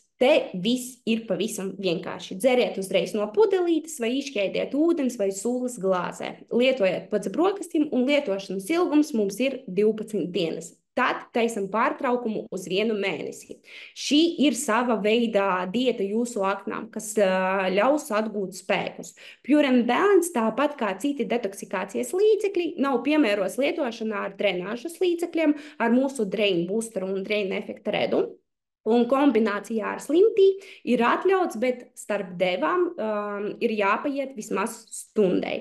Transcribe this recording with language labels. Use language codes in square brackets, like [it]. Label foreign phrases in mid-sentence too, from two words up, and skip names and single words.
[lv] Te viss ir pavisam vienkārši. Dzeriet uzreiz no pudelītes vai izšķēdiet ūdens vai sulas glāzē. Lietojiet pēc brokastīm un lietošanas ilgums mums ir 12 dienas. Tad taisam pārtraukumu uz 1 mēnesi. Šī ir sava veidā dieta jūsu aknām, kas ļaus atgūt spēkus. Pure and Balance, tāpat kā citi detoksikācijas līdzekļi, nav piemēros lietošanā ar drenāžas līdzekļiem, ar mūsu Drain Booster un Drain Effect Redu. Un kombinācijā ar Slim Tea ir atļauts, bet starp devām ir jāpaiet vismaz stundai.